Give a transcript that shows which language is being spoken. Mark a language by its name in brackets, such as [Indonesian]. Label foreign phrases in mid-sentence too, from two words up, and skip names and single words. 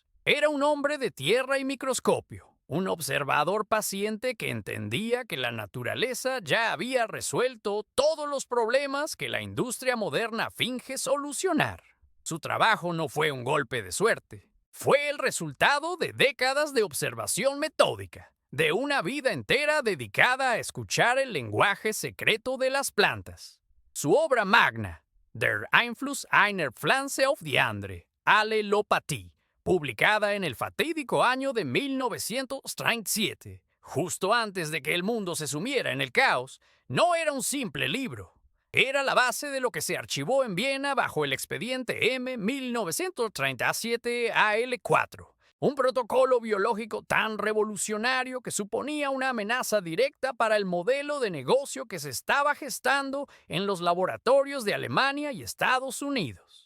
[Spanish] Era un hombre de tierra y microscopio, un observador paciente que entendía que la naturaleza ya había resuelto todos los problemas que la industria moderna finge solucionar. Su trabajo no fue un golpe de suerte. Fue el resultado de décadas de observación metódica, de una vida entera dedicada a escuchar el lenguaje secreto de las plantas. Su obra magna, Der Einfluss einer Pflanze auf die andere, Alelopatía, publicada en el fatídico año de 1937, justo antes de que el mundo se sumiera en el caos, no era un simple libro. Era la base de lo que se archivó en Viena bajo el expediente M 1937 AL4, un protocolo biológico tan revolucionario que suponía una amenaza directa para el modelo de negocio que se estaba gestando en los laboratorios de Alemania y Estados Unidos.